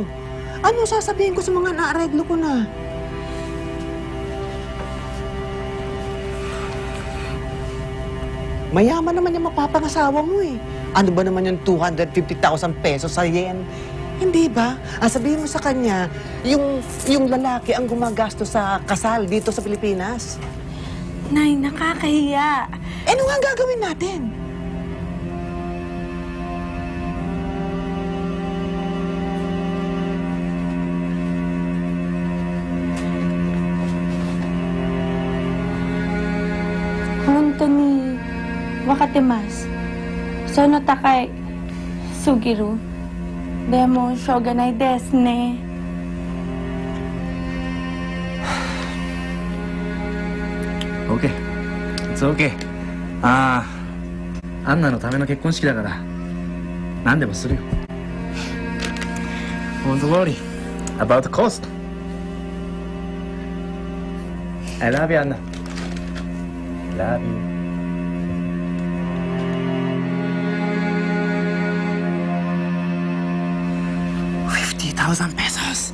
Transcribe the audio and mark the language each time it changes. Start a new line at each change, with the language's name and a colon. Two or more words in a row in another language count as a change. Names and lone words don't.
Filipino: Ano sasabihin ko sa mga naareglo ko na? Mayaman naman yung mapapangasawa mo eh. Ano ba naman yung 250,000 pesos sa yen? Hindi ba? Sabihin mo sa kanya, yung lalaki ang gumagastos sa kasal dito sa Pilipinas. Nay, nakakahiya. Ano nga gagawin natin?
Japanese: 本当に分かってます. その高いすぎる. でもしょうがないですね.
English: Okay. It's okay.
Japanese: アンナのための結婚式だから何でもするよ。
English: Don't worry about the cost. I love you, Anna. Love you. $50,000.